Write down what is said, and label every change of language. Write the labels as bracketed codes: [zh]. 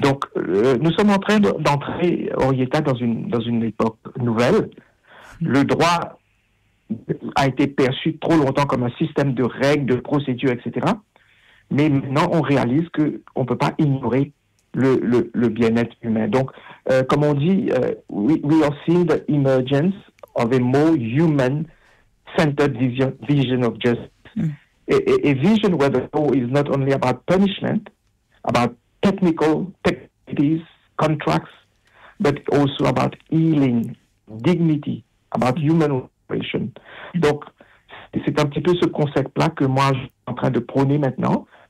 [fr] Donc, nous sommes en train d'entrer, Orietta, dans une époque nouvelle. Le droit a été perçu trop longtemps comme un système de règles, de procédures, etc. Mais maintenant, on réalise qu'on ne peut pas ignorer le bien-être humain. Donc, comme on dit, [en] we are seeing the emergence of a more human-centered vision of justice. Mm. A vision where the law is not only about punishment, about technical technologies, contracts, but also about healing, dignity, about human relation. [fr] Donc, c'est un petit peu ce concept-là que moi, je suis en train de prôner maintenant.